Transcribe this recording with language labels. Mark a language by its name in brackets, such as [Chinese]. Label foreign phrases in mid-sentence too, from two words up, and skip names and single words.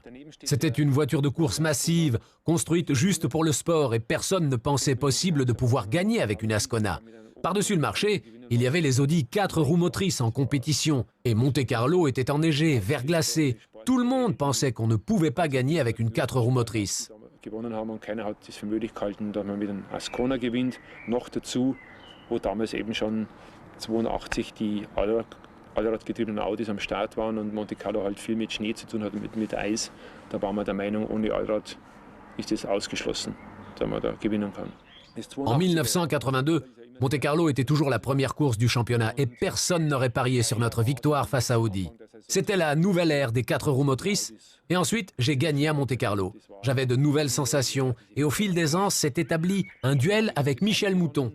[French] C'était une voiture de course massive, construite juste pour le sport et personne ne pensait possible de pouvoir gagner avec une Ascona. Par-dessus le marché, il y avait les Audi 4 roues motrices en compétition et Monte-Carlo était enneigé, verglacé. Tout le monde pensait qu'on ne pouvait pas gagner avec une 4 roues motrices. [German] Gewonnen haben und keiner hat es für möglich gehalten, dass man mit einem Ascona gewinnt. Noch dazu, wo damals eben schon 82 die allradgetriebenen Audis am Start waren und Monte Carlo halt viel mit Schnee zu tun hat, mit Eis. Da waren wir der Meinung, ohne Allrad ist es ausgeschlossen, dass man da gewinnen kann. [French] En 1982, Monte-Carlo était toujours la première course du championnat et personne n'aurait parié sur notre victoire face à Audi. C'était la nouvelle ère des 4 roues motrices et ensuite j'ai gagné à Monte-Carlo. J'avais de nouvelles sensations et au fil des ans s'est établi un duel avec Michel Mouton.